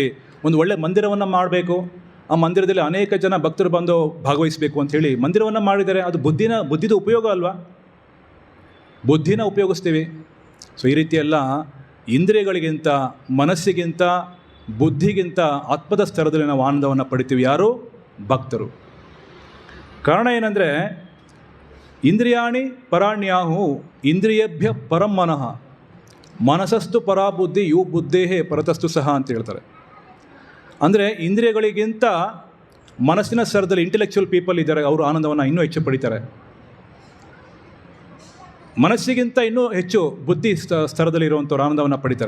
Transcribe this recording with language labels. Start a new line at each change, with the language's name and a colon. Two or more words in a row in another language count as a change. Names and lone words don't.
Kannada: ಒಂದು ಒಳ್ಳೆ ಮಂದಿರವನ್ನು ಮಾಡಬೇಕು, ಆ ಮಂದಿರದಲ್ಲಿ ಅನೇಕ ಜನ ಭಕ್ತರು ಬಂದು ಭಾಗವಹಿಸಬೇಕು ಅಂಥೇಳಿ ಮಂದಿರವನ್ನು ಮಾಡಿದ್ದಾರೆ. ಅದು ಬುದ್ಧಿದ ಉಪಯೋಗ ಅಲ್ವಾ? ಬುದ್ಧಿನ ಉಪಯೋಗಿಸ್ತೀವಿ. ಸೊ ಈ ರೀತಿಯೆಲ್ಲ ಇಂದ್ರಿಯಗಳಿಗಿಂತ, ಮನಸ್ಸಿಗಿಂತ, ಬುದ್ಧಿಗಿಂತ ಆತ್ಮದ ಸ್ತರದಲ್ಲಿ ನಾವು ಆನಂದವನ್ನು ಪಡಿತೀವಿ. ಯಾರು? ಭಕ್ತರು. ಕಾರಣ ಏನಂದರೆ,
Sanskrit: ಇಂದ್ರಿಯಾಣಿ ಪರಾಣ್ಯಾಹು ಇಂದ್ರಿಯೇಭ್ಯ ಪರಂ ಮನಃ ಮನಸಸ್ತು ಪರಾಬುದ್ಧಿ ಯು ಬುದ್ಧೇಹೇ ಪರತಸ್ತು ಸಹ
Kannada: ಅಂತ ಹೇಳ್ತಾರೆ. ಅಂದರೆ ಇಂದ್ರಿಯಗಳಿಗಿಂತ ಮನಸ್ಸಿನ ಸ್ತರದಲ್ಲಿ
English: intellectual people
Kannada: ಇದ್ದಾರೆ, ಅವರು ಆನಂದವನ್ನು ಇನ್ನೂ ಹೆಚ್ಚು ಪಡಿತಾರೆ. ಮನಸ್ಸಿಗಿಂತ ಇನ್ನೂ ಹೆಚ್ಚು ಬುದ್ಧಿ ಸ್ತರದಲ್ಲಿ ಇರುವಂಥವ್ರು ಆನಂದವನ್ನು ಪಡಿತಾರೆ.